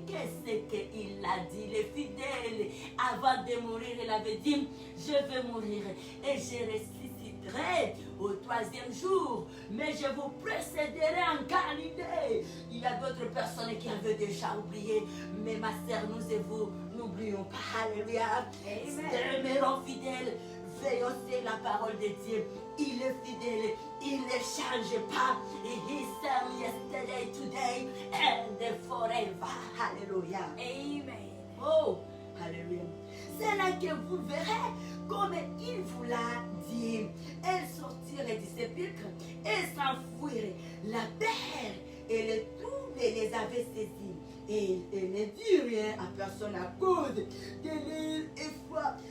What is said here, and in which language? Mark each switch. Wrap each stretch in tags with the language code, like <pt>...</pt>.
<fr>Qu'est-ce qu'il a dit? Il est fidèle. Avant de mourir, il avait dit, je vais mourir et je ressusciterai au troisième jour, mais je vous précéderai en Galilée. Il y a d'autres personnes qui avaient déjà oublié, mais ma sœur, nous et vous, n'oublions pas. Alléluia. Demeurons fidèles, veillons sur la parole de Dieu. Il est fidèle, il ne change pas.</fr> <en>He same yesterday, today, and forever.</en> <fr>Alléluia. Amen. Oh, alléluia. C'est là que vous verrez comme il vous l'a dit. Elles sortirent du sépulcre et s'enfuirent. La peur et le trouble les avait saisis. Et il ne dit rien à personne à cause de l'effroi.</fr>